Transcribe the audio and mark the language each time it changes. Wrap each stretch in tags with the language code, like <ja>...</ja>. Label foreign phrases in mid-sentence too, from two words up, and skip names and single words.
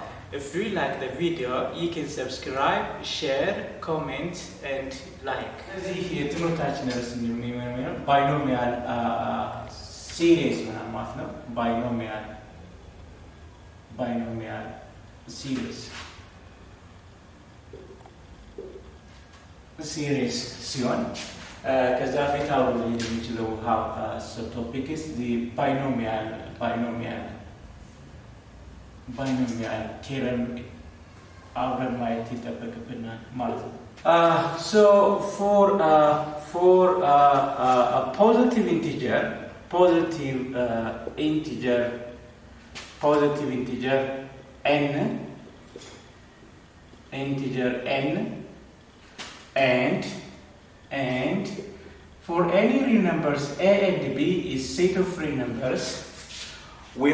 <en>If you like the video, you can subscribe, share, comment, and like. This is binomial series. Binomial series</en> <am>ሲሆን ከዛ ፊት አውሩ የሚችለው</am> <en>subtopic is the binomial theorem</en> <am>አብረን ማየት ይጠበቅብናል ማለት ነው።</am> <en>So for a positive integer n and for any real numbers a and b is set of real numbers, we</en>